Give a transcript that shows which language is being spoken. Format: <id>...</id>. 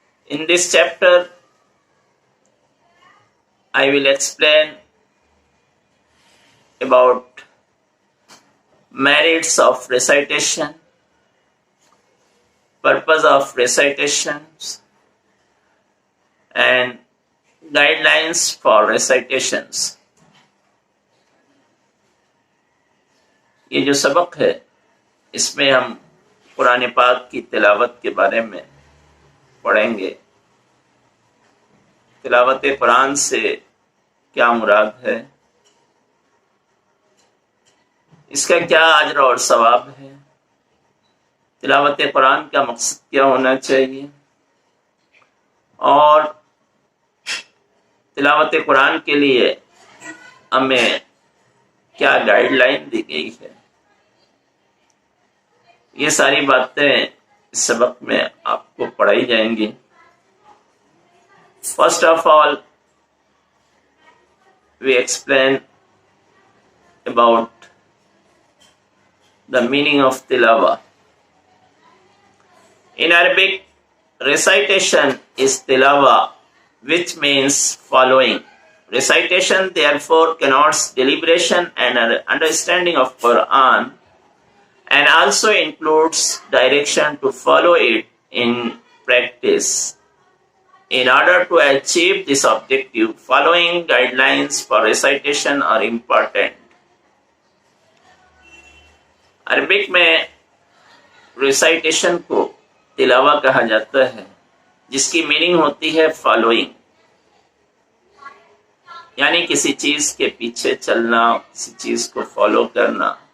<en>In this chapter, I will explain about merits of recitation, purpose of recitations, and guidelines for recitations.</en> <ur>یہ جو سبق ہے اس میں ہم قرآن پاک کی تلاوت کے بارے میں پڑھیں گے. تلاوت قرآن سے کیا مراد ہے، اس کا کیا اجر اور ثواب ہے، تلاوت قرآن کا مقصد کیا ہونا چاہیے، اور تلاوت قرآن کے لیے ہمیں کیا گائیڈ لائن دی گئی ہے. یہ ساری باتیں اس سبق میں آپ کو پڑھائی جائیں گی.</ur> <en>First of all, we explain about the meaning of tilawa. In Arabic, recitation is tilawa, which means following. Recitation therefore connotes deliberation and understanding of Quran, and also includes direction to follow it in practice. In order to achieve this objective, following guidelines for recitation are important.</en> <ur>Arabic میں recitation کو تلاوہ کہا جاتا ہے، جس کی meaning ہوتی ہے following, یعنی کسی چیز کے پیچھے چلنا، کسی چیز کو فالو کرنا.</ur>